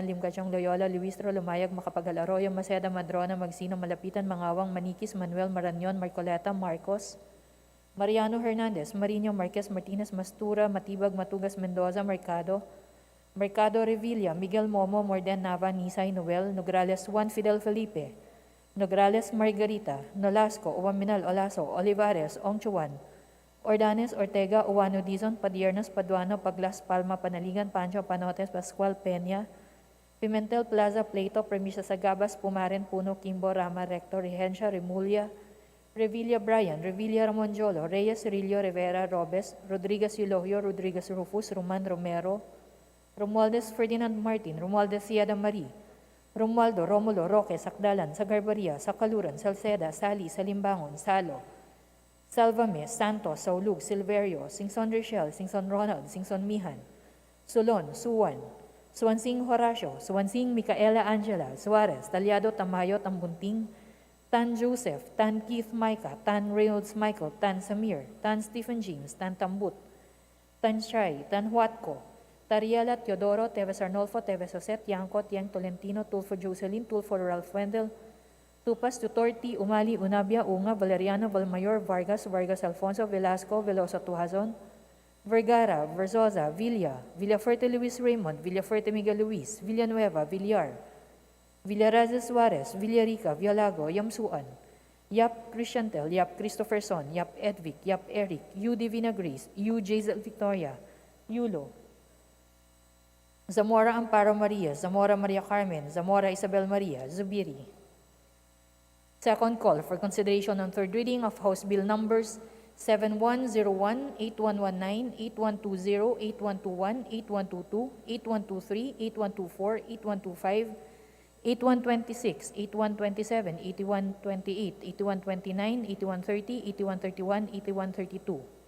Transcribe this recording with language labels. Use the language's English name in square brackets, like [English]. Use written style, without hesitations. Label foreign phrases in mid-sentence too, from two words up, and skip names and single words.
[English] Limcachong Loyola, Luistro, Lumayag, Makapagal Arroyo, Maceda, Madrona, Magsino, Malapitan, Mangawang, Manikis, Manuel, Maranyon, Marcoleta, Marcos, Mariano Hernandez, Marino, Marquez, Martinez, Mastura, Matibag, Matugas, Mendoza, Mercado, Mercado Revilla, Miguel Momo, Morden, Nava, Nisay, Noel, Nograles, Juan Fidel Felipe, Nograles, Margarita, Nolasco, Uwaminal, Olaso, Olivares, Ongchuan, Ordanes, Ortega, Uwano, Dizon, Padiernos, Paduano, Paglas, Palma, Panaligan, Pancho, Panotes, Pascual, Peña, Pimentel, Plaza, Pleito, Premisa, Sagabas, Pumaren, Puno, Kimbo, Rama, Rector, Regencia, Remulla, Revilla Brian, Revilla Ramon Jolo, Reyes, Cirillo, Rivera, Robes, Rodriguez Eulogio, Rodriguez Rufus, Roman Romero, Romualdez Ferdinand Martin, Romualdez Ciada Marie, Romualdo, Romulo, Roque, Sakdalan, Sagarbaria, Sakaluran, Salceda, Sali, Salimbangon, Salo, Salvame, Santos, Saulug, Silverio, Singson Richel, Singson Ronald, Singson Mihan, Solon, Suwan, Suwansing Horacio, Suwansing Micaela Angela, Suarez, Talyado, Tamayo, Tambunting, Tan Joseph, Tan Keith Micah, Tan Reynolds Michael, Tan Samir, Tan Stephen James, Tan Tambut, Tan Shai, Tan Huatco, Tariela, Teodoro, Teves Arnolfo, Teves Jose, Tiangco, Tiang Tolentino, Tulfo Jocelyn, Tulfo Ralph Wendell, Tupas, Tutorti, Umali, Unabia, Unga, Valeriano, Valmayor, Vargas, Vargas Alfonso, Velasco, Veloso Tuazon, Vergara, Verzosa, Villa, Villafuerte Luis Raymond, Villafuerte Miguel Luis, Villanueva, Villar, Villarreal Suarez, Villarica, Villago, Yamsuan, Yap Christiantel, Yap Christopherson, Yap Edvic, Yap Eric, U. Divina Grace, U. Jazel Victoria, Yulo, Zamora Amparo Maria, Zamora Maria Carmen, Zamora Isabel Maria, Zubiri. Second call for consideration on third reading of House Bill numbers 7101, 8119, 8120, 8121, 8122, 8123, 8124, 8125, 8126, 8127, 8128, 8129, 8130, 8131, 8132.